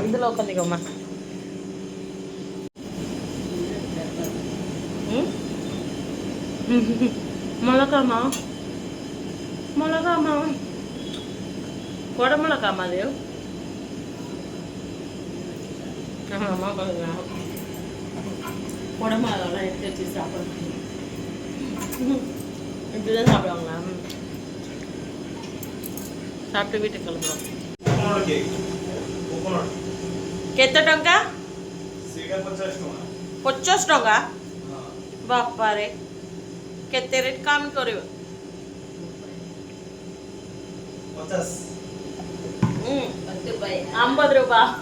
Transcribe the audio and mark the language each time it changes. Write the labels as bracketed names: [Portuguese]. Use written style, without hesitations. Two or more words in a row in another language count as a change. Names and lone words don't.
[Tamil] இதில் உட்காந்துக்கோம்மா. மிளகாமா, மிளகாமா, குடமிளகாமா அது. எங்கள் அம்மா கொஞ்சம் குடமிளகாலாம் எடுத்து வச்சு சாப்பிட்றேன். இப்படிதான் சாப்பிடுவாங்களா? சாப்பிட்டு வீட்டுக்கு கிளம்புறோம். [Odia] କେତେ ଟଙ୍କା? 50 ଟଙ୍କା? ବାପାରେ, କେତେ ରେଟ୍ କାମ କରିବ? [Tamil] 50 ரூபா.